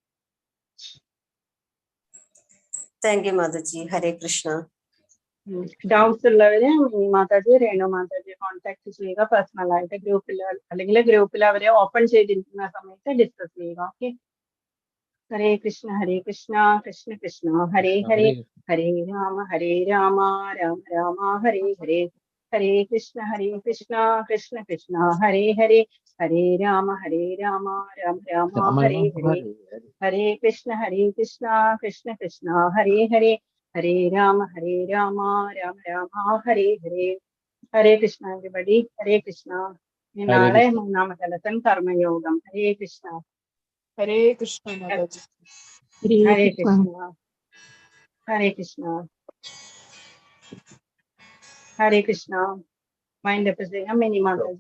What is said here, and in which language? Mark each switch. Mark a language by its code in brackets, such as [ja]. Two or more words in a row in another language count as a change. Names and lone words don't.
[en] thank you [sa] മാതാജി. ഹരേ കൃഷ്ണ. [ml] ഡൗട്ട്സ് ഉള്ളവര് മാതാജി, രേണു മാതാജിയെ കോൺടാക്ട് ചെയ്യുക പേഴ്സണൽ ആയിട്ട്. ഗ്രൂപ്പിൽ അവരെ ഓപ്പൺ ചെയ്തിരിക്കുന്ന സമയത്ത് ഡിസ്കസ് ചെയ്യുക. [sa] ഓക്കെ, ഹരേ കൃഷ്ണ. ഹരേ കൃഷ്ണ, കൃഷ്ണ കൃഷ്ണ ഹരേ ഹരേ, ഹരേ രാമ രാമ രാമ ഹരേ ഹരേ, ഹരേ കൃഷ്ണ കൃഷ്ണ കൃഷ്ണ ഹരേ ഹരേ, ഹരേ രാമ രാമ രാമ ഹരേ ഹരേ, ഹരേ കൃഷ്ണ കൃഷ്ണ കൃഷ്ണ ഹരേ ഹരേ, ഹരേ രാമ രാമ രാമ ഹരേ ഹരേ. ഹരേ കൃഷ്ണ എവരിബഡി. ഹരേ കൃഷ്ണ. [ml] നാളെ 3ാമത്തെ ലെസൺ കർമ്മയോഗം. [sa] ഹരേ കൃഷ്ണ. ഹരേ കൃഷ്ണ മാതാജി. ഹരേ കൃഷ്ണ. ഹരേ കൃഷ്ണ. ഹരേ കൃഷ്ണ. [en] mind up [ml] ചെയ്യാം. മിനി മാതാജി.